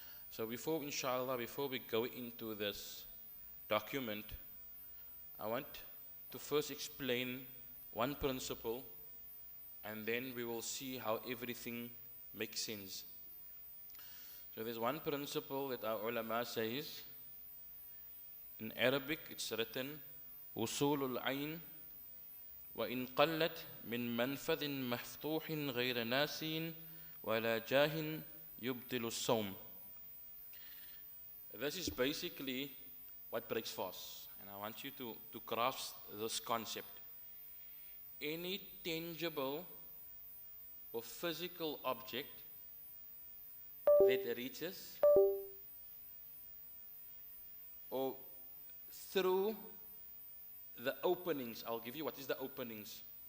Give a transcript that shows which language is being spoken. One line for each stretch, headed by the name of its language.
English: So before we go into this document, I want to first explain one principle, and then we will see how everything makes sense. So there's one principle that our ulama says, In Arabic, it's written,
Arabic: وصول العين وإن قلت من منفذ مفتوح غير ناسٍ ولا جاه يبطل الصوم.
English: This is basically what breaks fast. And I want you to grasp this concept. Any tangible or physical object that reaches or through the openings, I'll give you what is the openings.